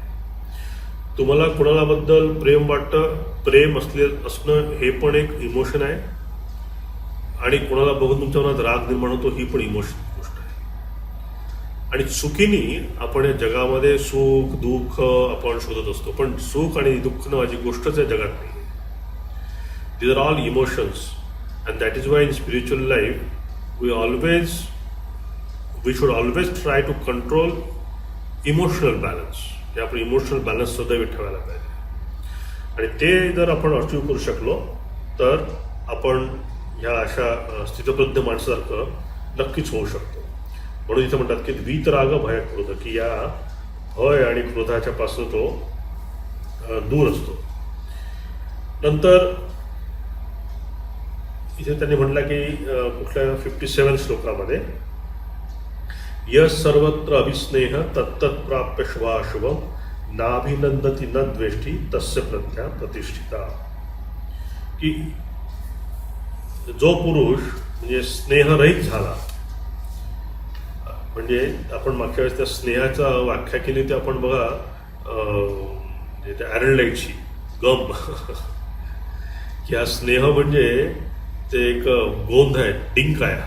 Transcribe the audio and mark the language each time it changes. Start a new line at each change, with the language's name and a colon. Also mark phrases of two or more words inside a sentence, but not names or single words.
Marathi: तुम्हाला कोणाला बद्दल प्रेम वाटतं, प्रेम असणं हे पण एक इमोशन आहे, आणि कोणाला बघून तुमच्या मनात राग निर्माण होतो ही पण इमोशन गोष्ट आहे. आणि चुकीने आपण या जगामध्ये सुख दुःख आपण शोधत असतो, पण सुख आणि दुःख नावाची गोष्टच या जगात नाही.
English: These are all emotions, and that is why in spiritual life we should always try to control emotional balance.
Marathi: हे आपण
English: emotional balance
Marathi: सदैव ठेवायला पाहिजे. आणि ते जर आपण अचीव करू शकलो तर आपण ह्या अशा स्थितप्रज्ञ माणसासारखं नक्कीच होऊ शकतो. म्हणून इथं म्हणतात की
Sanskrit: वीतराग भय क्रोध,
Marathi: की या भय आणि क्रोधाच्या पासून तो दूर असतो. नंतर इथे त्यांनी म्हटलं की कुठल्या 57 श्लोकामध्ये
Sanskrit: यश सर्वत्र अभिस्नेह तत्तत् प्राप्य शुभाशुभम नाभिनंदती न द्वेष्टी तस्य प्रज्ञा प्रतिष्ठिता.
Marathi: की जो पुरुष म्हणजे स्नेहरहित झाला, म्हणजे आपण मागच्या वेळेस त्या स्नेहाचा व्याख्या केली ते आपण बघा त्या ॲरनलाईटची गम की हा स्नेह म्हणजे ते एक गोंध आहे, डिंक आहे.